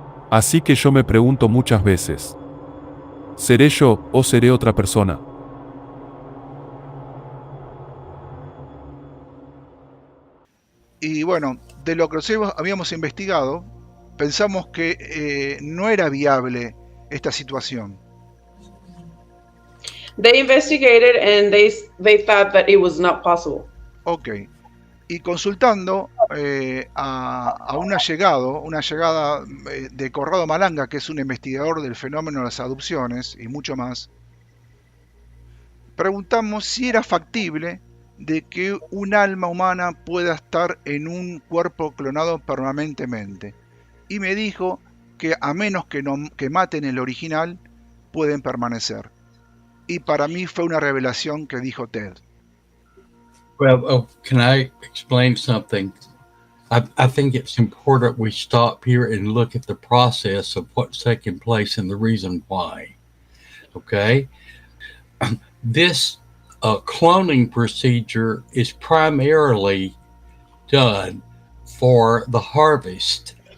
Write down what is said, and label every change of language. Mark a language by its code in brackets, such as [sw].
[es] Así que yo me pregunto muchas veces, ¿seré yo o seré otra persona? Y bueno, de lo que habíamos investigado, pensamos que no era viable esta situación. [en] They investigated and they thought that it was not possible. Ok. [es] Y consultando a un allegada de Corrado Malanga, que es un investigador del fenómeno de las adopciones y mucho más, preguntamos si era factible de que un alma humana pueda estar en un cuerpo clonado permanentemente. Y me dijo que a menos que maten el original, pueden permanecer. Y para mí fue una revelación que dijo Ted. [en] Well, can I explain something? I think it's important we stop here and look at the process of what's taking place and the reason why. Okay? This cloning procedure is primarily done for the harvest.